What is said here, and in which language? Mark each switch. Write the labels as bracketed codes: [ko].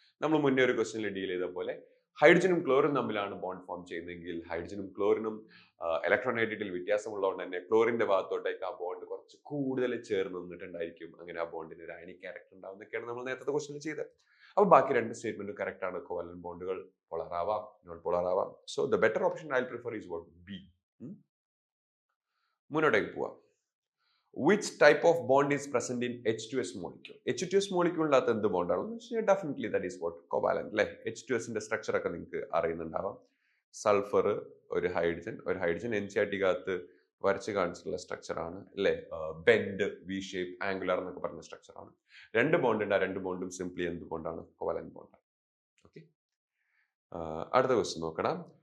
[ml] നമ്മൾ മുന്നേ ഒരു ക്വസ്റ്റ്യനിൽ ഡീൽ ചെയ്ത പോലെ ഹൈഡ്രജനും ക്ലോറിനും തമ്മിലാണ് ബോണ്ട് ഫോം ചെയ്യുന്നതെങ്കിൽ ഹൈഡ്രജനും ക്ലോറിനും ഇലക്ട്രോണൈറ്റിറ്റിയിൽ വ്യത്യാസമുള്ളതുകൊണ്ട് തന്നെ ക്ലോറിന്റെ ഭാഗത്തോട്ടേക്ക് ആ ബോണ്ട് കുറച്ച് കൂടുതൽ ചേർന്ന് നിന്നിട്ടുണ്ടായിരിക്കും. അങ്ങനെ ആ ബോണ്ടിന് ഒരു അയണിക് ക്യാരക്ടർ ഉണ്ടാവും എന്നൊക്കെയാണ് നമ്മൾ നേരത്തെ ക്വസ്റ്റ്യനിൽ ചെയ്തത്. അപ്പൊ ബാക്കി രണ്ട് സ്റ്റേറ്റ്മെന്റും കറക്റ്റ് ആണ്. കോവലന്റ് ബോണ്ടുകൾ പോളാർ ആവാം, നോൺ പോളാർ ആവാം. [en] So the better option I prefer is what B. [ml] മുന്നോട്ടേക്ക് പോവാം. [en] Which type of bond is present in H2S molecule? [ml] H2S moleculeനകത്ത് എന്ത് ബോണ്ടാണെന്ന് വെച്ചാൽ [en] definitely that is what [ml] covalent അല്ലേ? H2Sന്റെ സ്ട്രക്ചർ ഒക്കെ നിങ്ങൾക്ക് അറിയുന്നുണ്ടാവാം. സൾഫർ, ഒരു ഹൈഡ്രജൻ NCERT-കകത്ത് വരച്ച് കാണിച്ചിട്ടുള്ള സ്ട്രക്ചർ ആണ് അല്ലേ? ബെൻഡ്, വി ഷേപ്പ്, ആംഗുലർ എന്നൊക്കെ പറഞ്ഞ സ്ട്രക്ചർ ആണ്. രണ്ട് ബോണ്ട് ഉണ്ട്. ആ രണ്ട് ബോണ്ടും സിംപ്ലി എന്ത് ബോണ്ടാണ്? കോവാലന്റ് ബോണ്ടാണ്. ഓക്കെ, അടുത്ത ക്വസ്റ്റ്യൻ നോക്കണം.